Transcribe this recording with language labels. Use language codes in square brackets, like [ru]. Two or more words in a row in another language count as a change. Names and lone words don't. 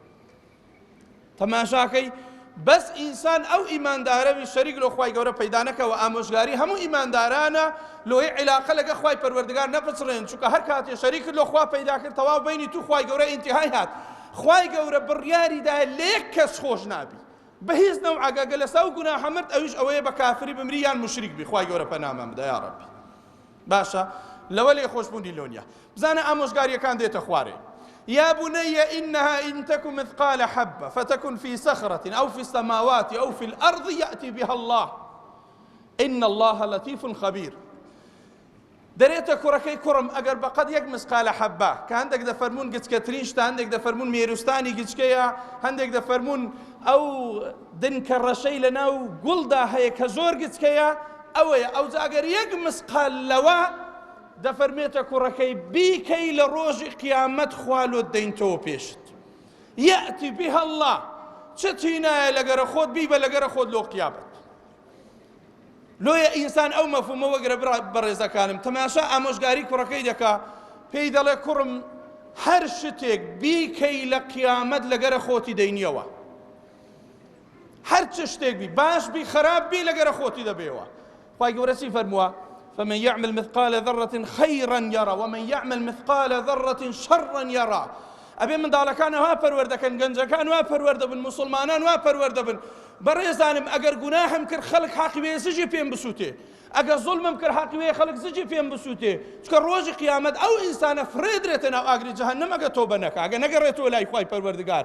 [ckb] تەماشاکەی بەس ئینسان ئەو ئیماندارەوی شەریک لۆ خوای گەورە پەیدا نەکەوە ئامۆژگاری هەموو ئیماندارانە لۆی عیلاقە لەگە خوای پەروەردگار نەپچڕێن، چونکە هەر کاتێ شەریک لۆ خوا پەیدا کرد تەواو بینی تو خوای گەورە ئینتیهای هات. خوای گەورە بڕیاریدا لە یەک کەس خۆش نابی بە هیچ نەوعەگە لەسا و گوناحە مرد ئەویش ئەوەیە بە کافری بمری یان موشریک بی. خوای گەورە پەنامان بدە یا ڕەبی. باشە لەوە لێ خۆشبوونی لۆنیە بزانە ئامۆژگاریەکان دێتە خوارێ. [ar] يا بني إنها إن تك مثقال حبة فتكن في صخرة أو في السماوات أو في الأرض يأتي بها الله إن الله لطيف خبير. [ckb] دريتە کوڕەکەی کوڕم ئەگەر بەقەد یەک مسقالە حەبە کە هەندێک دەفەرمون گچکەترین شتە، هەندێک دەفەرمون مێروستانی گچکەیە، هەندێک دەفەرمون ئەو دنکە ڕەشەی لە ناو گوڵدا هەیە کە زۆر گچکەیە، ئەوەیە ئەوجا ئەگەر یەک مسقال لەوە دەفەرمێتە کوڕەکەی بیکەی لە ڕۆژی قیامەت خوا لۆت دەینتەوە پێشت. [ar] یەئتی بها الله، [ckb] چتی نایە لەگەرە خۆت بیبە لەگەرە خۆت لۆ قیامەت. لۆیە ئینسان ئەو مەفهومە وەگرە بەڕێزەکانم تەماشا ئامۆژگاری کوڕەکەی دەکا، پێی دەڵێ کوڕم هەر شتێک بیکەی لە قیامەت لەگەرە خۆتی دەینیەوە، هەر چ شتێک بی باش بی خراپ بی لەگەرە خۆتی دەبێەوە. خوای گەورە چی فەرمووە؟ [ar] فمن يعمل مثقال ذرة خيرا يرى ومن يعمل مثقال ذرة شرا يرى. [ckb] ئەبێ منداڵەکان وا پەروەردەکەن، گەنجەکان وا پەروەردەبن، موسڵمانان وا پەروەردەبن. بەڕێزانم ئەگەر گوناهم کرد خەڵک حەقی وێ زجی پێم بسووتێ، ئەگەر زوڵمم کرد حەقی وێ خەڵک زجی پێم بسووتێ، چکە ڕۆژی قیامەت ئەو ئینسانە فرێدرێتە ناو ئاگری جەهەنەم ئەگە تۆبە نەکا، ئەگە نەگەڕێتەوە لای خوای پەروەردگار.